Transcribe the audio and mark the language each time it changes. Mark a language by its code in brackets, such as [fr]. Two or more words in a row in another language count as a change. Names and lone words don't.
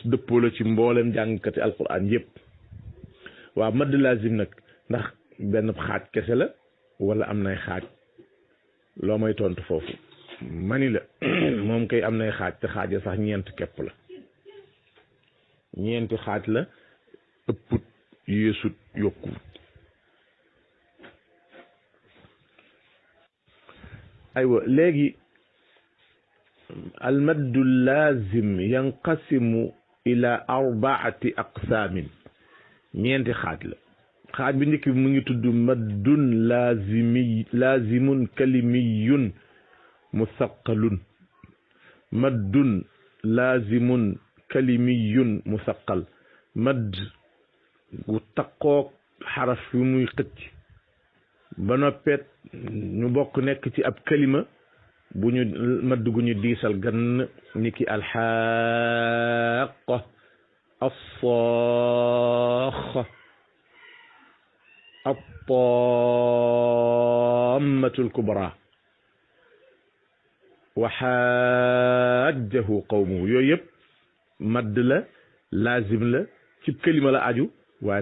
[wo] dëppoo la ci mboolem jàngkati alquran yëpp waaw [ar] مد لازم [wo] nag ndax benn xaaj kese la wala am nay xaaj loo may tontu foofu mani la moom kay am nay xaaj te xaaj sax ñeent képp la ñeenti xaaj la ëpput yéesut yokkuwut aywa léegi [ar] المد اللازم ينقسم إلى أربعة أقسام [wo] ñeenti xaaj la xaaj bi njëkk bi mu ngi tudd [ar] مد لازم كلمي مثقل مد لازم كلمي مثقل [wo] madd gu taqoog xaraf yu muy xëcc ba noppeet ñu bokk nekk ci ab kalima bu ñu madd gu ñu diisal gann ni ki alxaqa [ar] الصاخة الطامة الكبرى وحاجه قومه [wo] yooyu yëpp madd la laazim la ci kalima la aju waaye